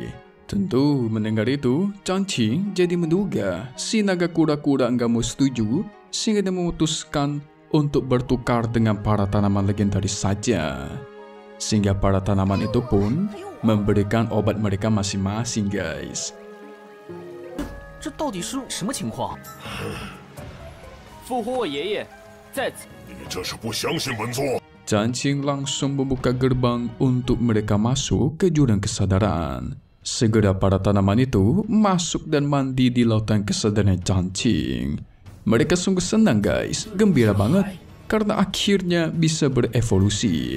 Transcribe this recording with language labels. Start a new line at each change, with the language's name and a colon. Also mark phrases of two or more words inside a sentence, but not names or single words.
Indonesian: Tentu mendengar itu, Cancing jadi menduga si naga kura-kura nggak mau setuju, sehingga dia memutuskan untuk bertukar dengan para tanaman legendaris saja. Sehingga para tanaman itu pun memberikan obat mereka masing-masing guys.
Chinese: 这到底是什么情况？复活我爷爷，在此。你这是不相信本座？
Indonesian: Cancing langsung membuka gerbang untuk mereka masuk ke jurang kesadaran. Segera para tanaman itu masuk dan mandi di lautan kesadaran Cancing. Mereka sungguh senang guys, gembira banget karena akhirnya bisa berevolusi.